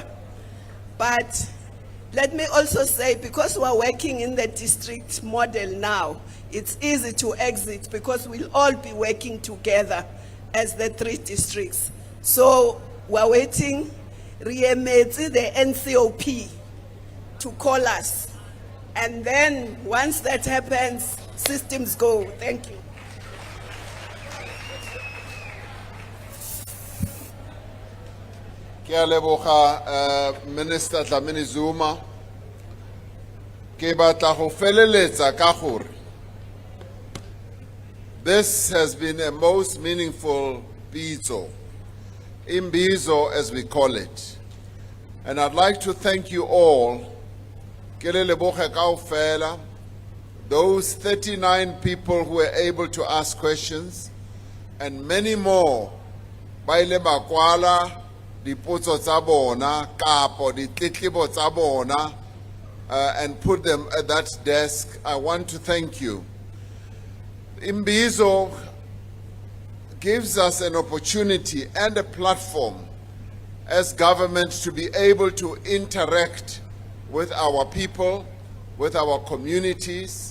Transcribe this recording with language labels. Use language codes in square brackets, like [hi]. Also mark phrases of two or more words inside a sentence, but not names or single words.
[en] But let me also say, because we're working in the district model now, it's easy to exit because we'll all be working together as the 3 districts. So we're waiting, Riemezi, the NCOP, to call us. And then once that happens, systems go. Thank you. [tn] Ke a leboga Minister Dlamini Zuma. Ke batla go feleletsa ka gore [en] this has been a most meaningful Imbizo, as we call it. And I'd like to thank you all, [tn] ke le leboge kaofela, [en] those 39 people who were able to ask questions, and many more [tn] ba ile ba kwala dipotso tsa bona kapo ditletlebo tsa bona, [en] and put them at that desk. I want to thank you. Imbizo gives us an opportunity and a platform as government to be able to interact with our people, with our communities.